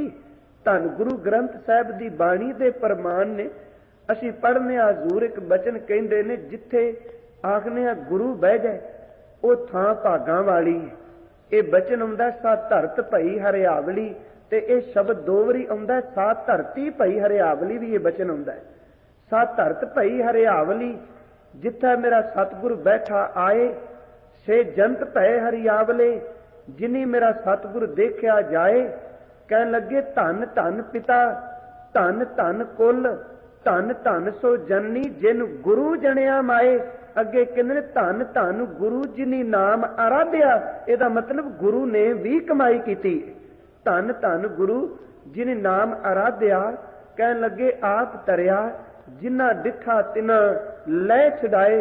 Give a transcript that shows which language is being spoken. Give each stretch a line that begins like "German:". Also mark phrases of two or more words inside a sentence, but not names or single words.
Punjabi: ਧੰਨ ਗੁਰੂ ਗ੍ਰੰਥ ਸਾਹਿਬ ਦੀ ਬਾਣੀ ਦੇ ਪ੍ਰਮਾਣ ਨੇ ਅਸੀ ਪੜ੍ਹਨੇ ਹਜ਼ੂਰ ਇਕ ਬਚਨ ਕਹਿੰਦੇ ਨੇ, ਜਿੱਥੇ ਆਖਣੇ ਗੁਰੂ ਬਹਿ ਜਾਏ ਵੋ ਥਾਂ ਭਾਗਾਂ ਵਾਲੀ ਹੈ। ਏ ਬਚਨ ਆਉਂਦਾ ਸਾ ਧਰਤ ਭਈ ਹਰਿਆਵਲੀ, ਤੇ ਏ ਸ਼ਬਦ ਦੋ ਵਾਰੀ ਆਉਂਦਾ ਸਾ ਧਰਤੀ ਭਈ ਹਰਿਆਵਲੀ ਭੀ ਏ ਬਚਨ ਆਉਂਦਾ ਹੈ। ਸਾ ਧਰਤ ਭਈ ਹਰਿਆਵਲੀ, ਜਿੱਥੇ ਮੇਰਾ ਸਤਗੁਰੂ ਬੈਠਾ ਆਏ, ਸੇ ਜੰਤ ਭਏ ਹਰਿਆਵਲੇ, ਜਿਨੀ ਮੇਰਾ ਸਤਗੁਰੂ ਦੇਖਾ ਜਾਏ। ਕਹਿਣ ਲੱਗੇ ਧੰਨ ਧੰਨ ਪਿਤਾ, ਧੰਨ ਧੰਨ ਕੁਲ, ਧੰਨ ਧੰਨ ਸੋ ਜਣਨੀ, ਜਿਨ ਗੁਰੂ ਜਣਿਆ ਮਾਏ। ਅੱਗੇ ਕਹਿੰਦੇ ਧੰਨ ਧੰਨ ਗੁਰੂ ਜਿਨੀ ਨਾਮ ਅਰਾਧਿਆ, ਇਹਦਾ ਮਤਲਬ ਗੁਰੂ ਨੇ ਭੀ ਕਮਾਈ ਕੀ। ਧੰਨ ਧੰਨ ਗੁਰੂ ਜਿਨ ਨਾਮ ਅਰਾਧਿਆ। ਕਹਿਣ ਲੱਗੇ ਆਪ ਤਰਿਆ, ਜਿੰਨਾ ਡਿੱਠਾ ਤਿਨਾ ਲੈ ਛੁਡਾਏ।